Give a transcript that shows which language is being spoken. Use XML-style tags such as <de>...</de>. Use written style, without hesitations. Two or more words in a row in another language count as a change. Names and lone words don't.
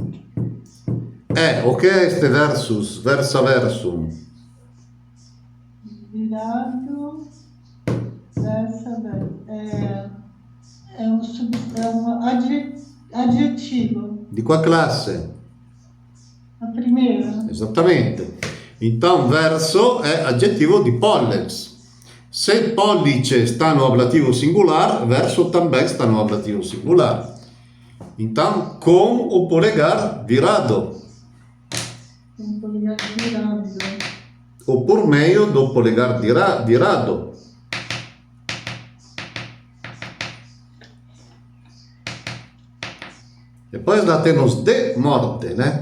<pt>O que é este versus?</pt> <la>Versa versum.</la> <pt>Virado. Versa. É um adjetivo.</pt> <it>Di qual classe?</it> <pt>A primeira.</pt> <it>Esattamente. Então, verso è aggettivo di pollex.</it> <pt>Se pollice sta no ablativo singular, verso também está no ablativo singular. Então, com o polegar virado. Um polegar virado. Ou por meio do polegar virado. Depois lá temos de morte, né?</pt>